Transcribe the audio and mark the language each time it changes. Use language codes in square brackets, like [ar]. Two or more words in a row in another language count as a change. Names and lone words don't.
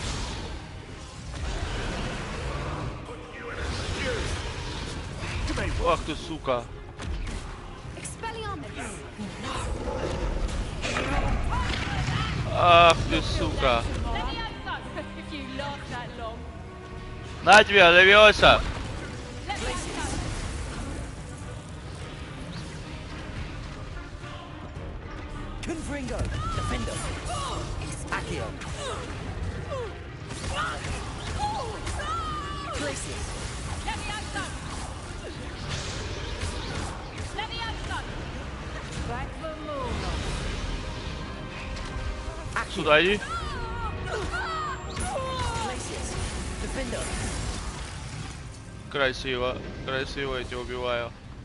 [ru] Ах ты, сука. Ах ты, сука. На тебе, Левиоса. [la] Confringo, Defender. Accio. Glacius. [ru] Сюда иди. Красиво, красиво я тебя убиваю.